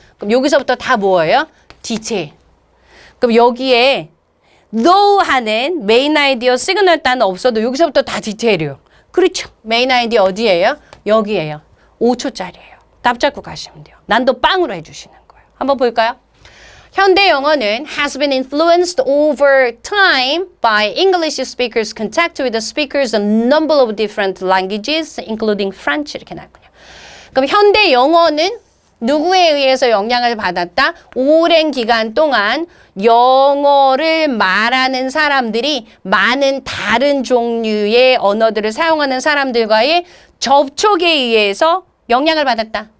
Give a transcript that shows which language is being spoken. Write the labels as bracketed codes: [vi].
[ko] 그럼 여기서부터 다 뭐예요? [en] detail. [ko] 그럼 여기에 [en] though [ko] 하는 메인 아이디어 시그널 단어 없어도 여기서부터 다 디테일이에요. 그렇죠. 메인 아이디어 어디예요? 여기예요. 5초짜리예요. 답 잡고 가시면 돼요. 난도 빵으로 해주시는 거예요. 한번 볼까요? 현대 영어는 [en] has been influenced over time by English speakers' contact with the speakers of a number of different languages, including French [ko] 이렇게 나왔군요. 그럼 현대 영어는 누구에 의해서 영향을 받았다? 오랜 기간 동안 영어를 말하는 사람들이 많은 다른 종류의 언어들을 사용하는 사람들과의 접촉에 의해서 영향을 받았다.